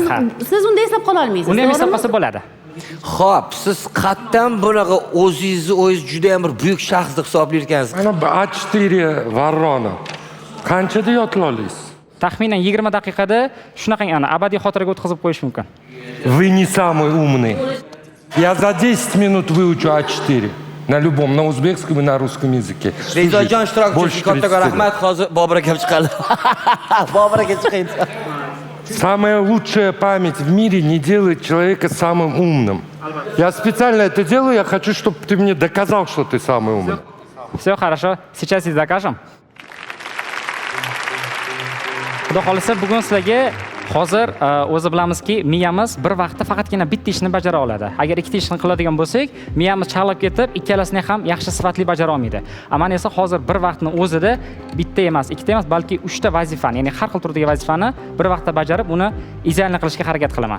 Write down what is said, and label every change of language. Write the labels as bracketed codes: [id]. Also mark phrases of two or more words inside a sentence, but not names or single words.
[uz] Siz unda eslab qola olmaysiz. Uni ham eslab qolsa bo'ladi. Xo'p, siz qatdan bunaqa o'zingiz juda ham bir buyuk shaxs deb hisoblayotgansiz? Mana A4 Varrona. Qanchada yodlay olasiz? Taxminan 20 daqiqada shunaqa abadiy xotiraga o'tkazib qo'yish mumkin. [ru] Вы не самый умный. Я за 10 минут выучу А4. На любом, на узбекском и на русском языке. [uz] Bekzodjon ishtirok uchun kattaga rahmat. Hozir Bobur aka chiqadi. Bobur aka chiqaydi. [ru] Самая лучшая память в мире не делает человека самым умным. Я специально это делаю, я хочу, чтобы ты мне доказал, что ты самый умный. Все хорошо. Сейчас и докажем. [uz] Xudo xolisa bugun sizlarga hozir o'zi bilamizki, miyamiz bir vaqtda faqatgina bitta ishni bajara oladi. Agar ikkita ishni qiladigan bo'lsak, miyamiz chalib ketib, ikkalasini ham yaxshi sifatli bajara olmaydi. Ammo esa hozir bir vaqtning o'zida bitta emas, ikkita emas, balki 3 ta vazifani, ya'ni har xil turdagi vazifani bir vaqtda bajarib, uni idealni qilishga harakat qilaman.